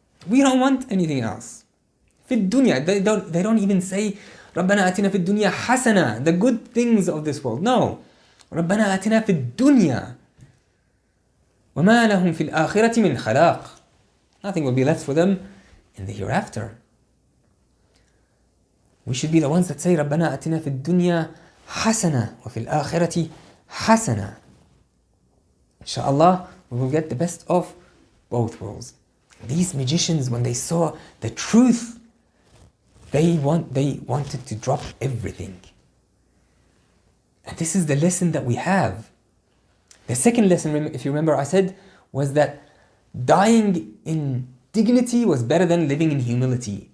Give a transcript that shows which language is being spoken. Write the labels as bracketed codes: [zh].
[en] We don't want anything else. [ar] فِي الدُّنْيا, [en] they don't even say, [ar] رَبَّنَا آتِنَا فِي الدُّنْيا حَسَنًا, [en] the good things of this world. [ar] No. رَبَّنَا آتِنَا فِي الدُّنْيا وَمَا لَهُمْ فِي الْآخِرَةِ مِنْ خَلَاقٍ. [en] Nothing will be left for them in the hereafter. We should be the ones that say, [ar] رَبَّنَا آتِنَا فِي الدُّنْيا حَسَنًا وَفِي الْآخِرَةِ حَسَنًا. [en] Inshallah, we will get the best of both worlds. These magicians, when they saw the truth, they wanted to drop everything. And this is the lesson that we have. The second lesson, if you remember, I said, was that dying in dignity was better than living in humility.